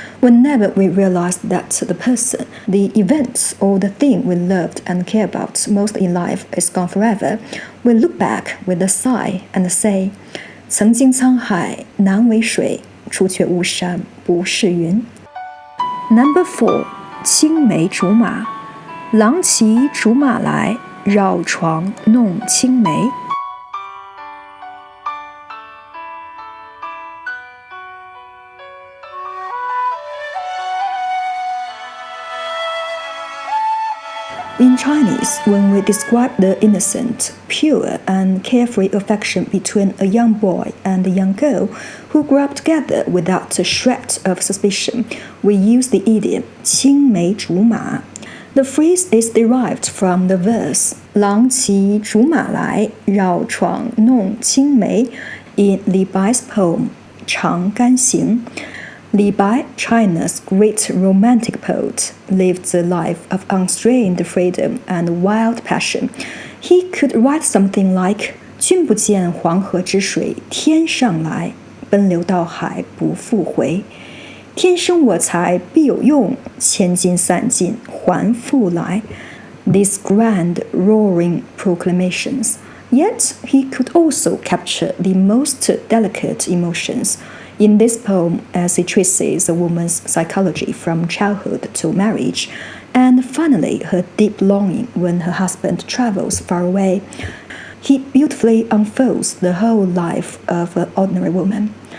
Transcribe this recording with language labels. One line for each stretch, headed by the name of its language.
English: Whenever we realize that the person, the event, or the thing we loved and care about most in life is gone forever, we look back with a sigh and say,
Chinese: 曾经沧海难为水，除却巫山不是云.
English: Number 4.
Chinese: 青梅竹马，郎骑竹马来，绕床弄青梅。
English: In Chinese, when we describe the innocent, pure, and carefree affection between a young boy and a young girl who grew up together without a shred of suspicion, we use the idiom 青梅竹马. The phrase is derived from the verse
Chinese: 郎骑竹马来，绕床弄青梅
English: in Li Bai's poem 长干行. Li Bai, China's great romantic poet, lived a life of unstrained freedom and wild passion. He could write something like
Chinese: 君不见黄河之水天上来，奔流到海不复回。天生我材必有用，千金散尽还复来。
English: These grand, roaring proclamations. Yet he could also capture the most delicate emotions. In this poem, as he traces a woman's psychology from childhood to marriage, and finally her deep longing when her husband travels far away, he beautifully unfolds the whole life of an ordinary woman.